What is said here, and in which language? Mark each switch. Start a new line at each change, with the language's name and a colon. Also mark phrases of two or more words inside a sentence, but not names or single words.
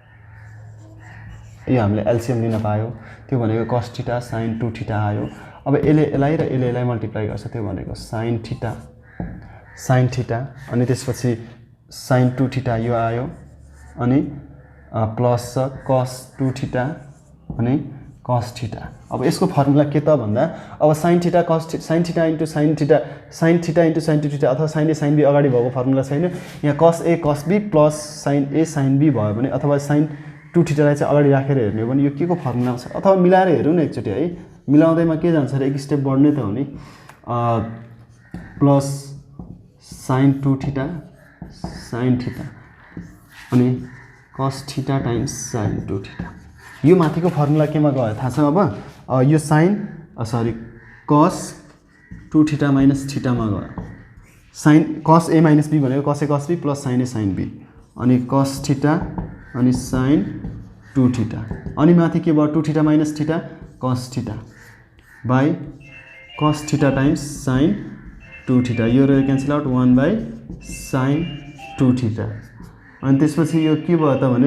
Nepali: यो हामीले एलसीएम लिन पायो त्यो भनेको cos थीटा sin 2 थीटा आयो अब यसलाई र यसलाई मल्टिप्लाई गर्छ त्यो भनेको sin थीटा अनि त्यसपछि sin 2 थीटा यो आयो अनि प्लस cos 2 थीटा अनि cos थीटा अब यसको फर्मुला के त भन्दा अब sin थीटा cos sin थीटा इन्टु sin थीटा इन्टु sin 2 थीटा अथवा sin A sin B अगाडि भएको फर्मुला छैन यहाँ cos A cos B प्लस sin A sin B भयो भने अथवा sin 2 थीटालाई चाहिँ अगाडि राखेर हेर्ने हो भने यो के को फर्मुला छ अथवा मिलाएर हेरौँ न एकचोटि है मिलाउँदैमा के जान्छ र एक स्टेप बढ्ने त हो नि प्लस sin 2 थीटा sin थीटा अनि cos थीटा टाइम्स sin 2 थीटा यो माथिको फर्मुला केमा गयो थाहा छ अब यो cos 2 थीटा माइनस थीटामा गयो sin cos a माइनस b भनेको cos a cos b प्लस sin a sin b अनि cos थीटा अनि sin 2 थीटा अनि माथि के भयो 2 थीटा माइनस थीटा cos थीटा बाई cos थीटा टाइम्स sin 2 थीटा यो रह्यो
English: cancel out
Nepali: 1 बाई sin 2 थीटा अनि त्यसपछि यो के भयो त